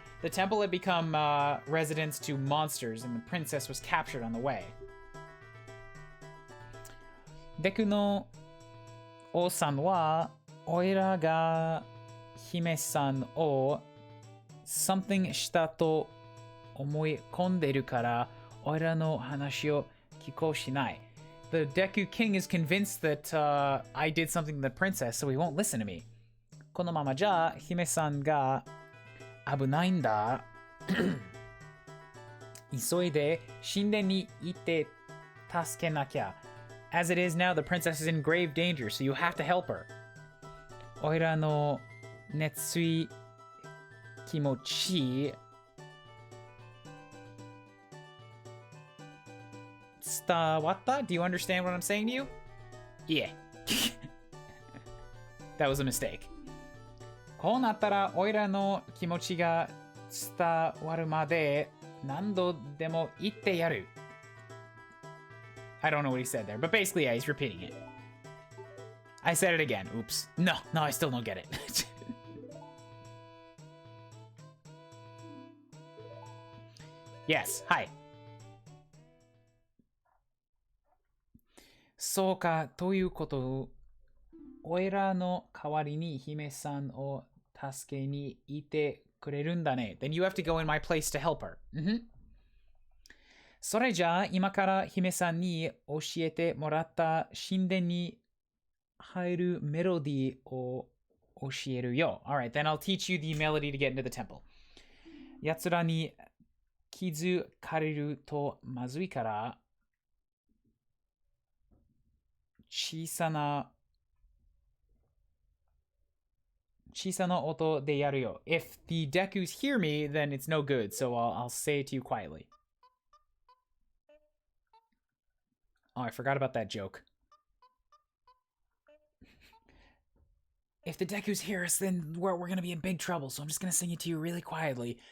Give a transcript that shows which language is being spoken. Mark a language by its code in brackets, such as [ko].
[en] The temple had become residence to monsters, and the princess was captured on the way. [ja] デクの王さんは、おいらが姫さんを something したと思い込んでるから、おいらの話を聞こうしない。 [en] The Deku King is convinced that I did something to the princess, so he won't listen to me. [ja] このままじゃ姫さんが危ないんだ。急いで神殿に行って助けなきゃ。 [en] As it is now, the princess is in grave danger, so you have to help her. [ja] おいらの熱い気持ち伝わった? [en] Do you understand what I'm saying to you? Yeah. That was a mistake. [ja] こうなったら、おいらの気持ちが伝わるまで何度でも言ってやる。 [en] I don't know what he said there, but basically, yeah, he's repeating it. I said it again. Oops. No, I still don't get it. Yes, hi. [ja] そうか、ということ、おいらの代わりに姫さんを助けにいてくれるんだね。 [en] Then you have to go in my place to help her. [ja] それじゃあ、今から姫さんに教えてもらった神殿に入るメロディーを教えるよ。 [en] Alright, then I'll teach you the melody to get into the temple. [ja] 奴らに気づかれるとまずいから、小さな音でやるよ。 [en] If the Dekus hear me, then it's no good, so I'll say it to you quietly. Oh, I forgot about that joke. If the Dekus hear us, then we're gonna be in big trouble, so I'm just gonna sing it to you really quietly.